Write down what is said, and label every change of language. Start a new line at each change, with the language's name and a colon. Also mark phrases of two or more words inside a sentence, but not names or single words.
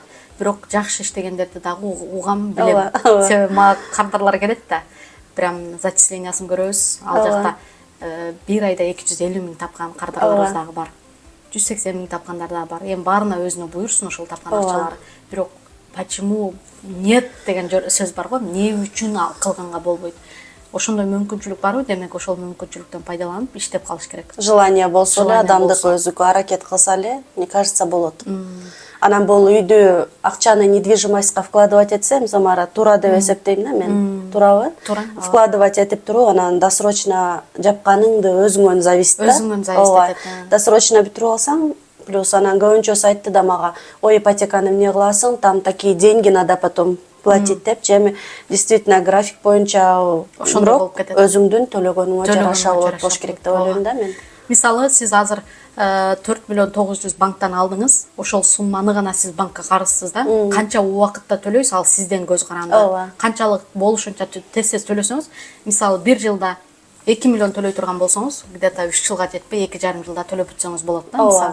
Kyrgyz: Бирок жакшы иштегендерди дагы угам, билем. Себеби мага кардарлар келет да.
Russian: Прям зачислениясын
Kyrgyz: көрөбүз. Ал жакта бир айда 250 000 тапкан кардарларыбыз дагы бар. 180 000 тапкандар дагы бар. Эми баарына өзүнө буйрсун ошол тапкан акчалары. Бирок
Russian: почему нет
Kyrgyz: деген сөз бар го. Эмне үчүн кылганга болбойт? Ошондой мүмкүнчүлүк барбы? Демек ошол мүмкүнчүлүктөн пайдаланып иштеп калыш керек. Желание болсо эле, адамдык өзүгө аракет кылса эле,
Russian: мне кажется,
Kyrgyz: болот. Анан бул үйдү акчаны
Russian: недвижимостька вкладывать
Kyrgyz: этсем, замара туура деп эсептейм да мен. Туурабы? Туура. Вкладывать этип туруп, анан досрочно жапканыңды өзүңөн зависит да. Өзүңөн зависит этет. Досрочно бүтүрүп алсаң, плюс анан көбүнчөсү айтты да мага, ой, ипотеканы эмне кыласың,
Russian: там такие деньги надо потом платить
Kyrgyz: деп, эми
Russian: действительно график
Kyrgyz: боюнча ошондой өзүңдүн төлөгөнүңө жараша болот болуш керек деп ойлойм да мен. Мисалы, сиз азыр 4 900 000 банктан алдыңыз, ошол сумманы гана сиз банкка карызсыз да. Канча убакытта төлөйсүз, ал сизден көз каранды. Канчалык болушунча тез төлөсөңүз, мисалы 1 жылда 2 миллион төлөй турган болсоңуз, где-то 3 жылга жетпей 2,5 жылда төлөп бүтсөңүз болот да, мисалы.